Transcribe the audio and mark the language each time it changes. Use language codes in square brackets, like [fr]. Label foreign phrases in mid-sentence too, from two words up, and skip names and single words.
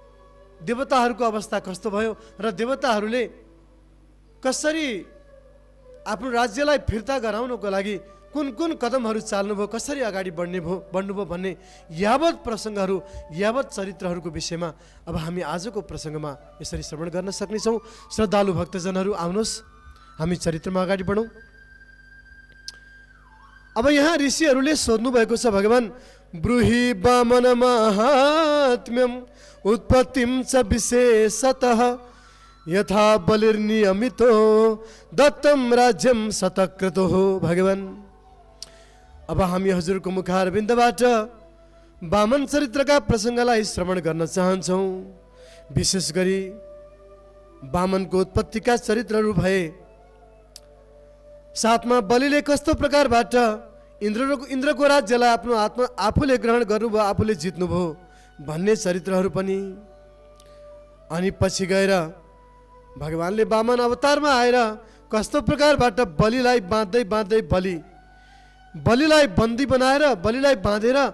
[ne] देवताहरूको अवस्था कस्तो भयो र देवताहरूले कसरी आफ्नो राज्यलाई फिर्ता गराउनको लागि कुन कुन कदमहरू चाल्नुभयो, कसरी अगाडि बढ्नुभयो भन्ने यावत प्रसङ्गहरू, यावत चरित्रहरूको विषयमा अब हामी आजको प्रसङ्गमा यसरी श्रवण गर्न सक्नेछौँ। श्रद्धालु भक्तजनहरू, आउनुहोस् हामी चरित्रमा अगाडि बढौँ। अब यहाँ ऋषिहरूले सोध्नु भएको छ, [sa] भगवान ब्रूहि वामन महात्म्यम उत्पत्तिम च विशेषतः यथा बलिर्नियमितो दत्तम राज्यम शतक्रतो। [ne] भगवान, अब हामी हजुरको मुखारविन्दबाट वामन चरित्रका प्रसङ्गलाई श्रवण गर्न चाहन्छौँ। विशेष गरी वामनको उत्पत्तिका चरित्रहरू भए, साथमा बलिले कस्तो प्रकारबाट इन्द्रको राज्यलाई आफ्नो आफूले ग्रहण गर्नुभयो, आफूले जित्नुभयो भन्ने चरित्रहरू पनि, अनि पछि गएर भगवानले वामन अवतारमा आएर कस्तो प्रकारबाट बलिलाई बाँध्दै बलिलाई बन्दी बनाएर बलिलाई बाँधेर